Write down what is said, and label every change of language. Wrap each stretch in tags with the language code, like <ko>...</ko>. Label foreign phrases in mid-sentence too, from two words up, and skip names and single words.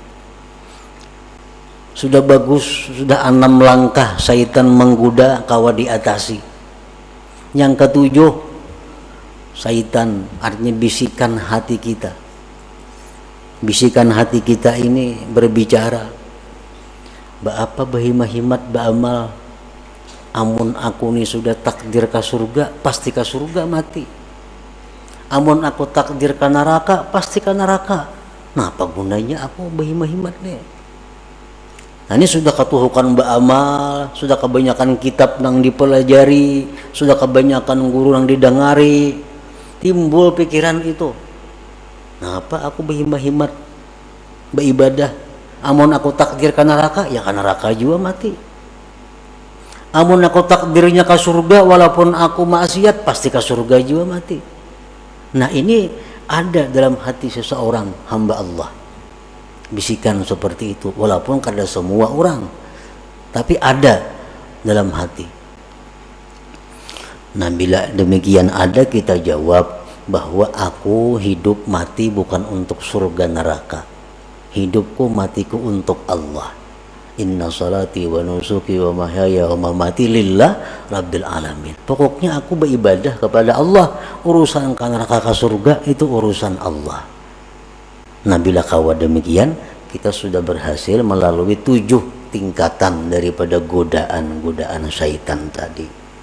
<id>Sudah bagus, sudah 6 langkah syaitan menggoda kawa diatasi. Yang ketujuh, Syaitan artinya bisikan hati kita.</id> <bjn>Bisikan hati kita ini berbicara, apa bahimahimat ba'amal, amun aku ni sudah takdir ke surga, pasti ke surga mati. Amun aku takdir ke neraka, pasti ke neraka.</bjn> <id>Nah, apa gunanya aku bahimahimat nih? Nah, ini sudah ketuhukan ba'amal, sudah kebanyakan kitab yang dipelajari, sudah kebanyakan guru yang didengari, timbul pikiran itu. Nah, apa aku berhimat-himat beribadah, amun aku takdir ke neraka, ya ke neraka juga mati. Amun aku takdirnya ke surga, walaupun aku maksiat, pasti ke surga juga mati. Nah, ini ada dalam hati seseorang hamba Allah, bisikan seperti itu, walaupun kada semua orang, tapi ada dalam hati. Nah, bila demikian ada, kita jawab bahwa aku hidup mati bukan untuk surga neraka. Hidupku matiku untuk Allah.</id> <ar>إن صلاتي ونسكي ومحياي ومماتي لله رب العالمين.</ar> <id>Pokoknya aku beribadah kepada Allah. Urusan ke neraka ke surga itu urusan Allah. Nah, bila kawa demikian, kita sudah berhasil melalui 7 tingkatan daripada godaan-godaan syaitan tadi.</id>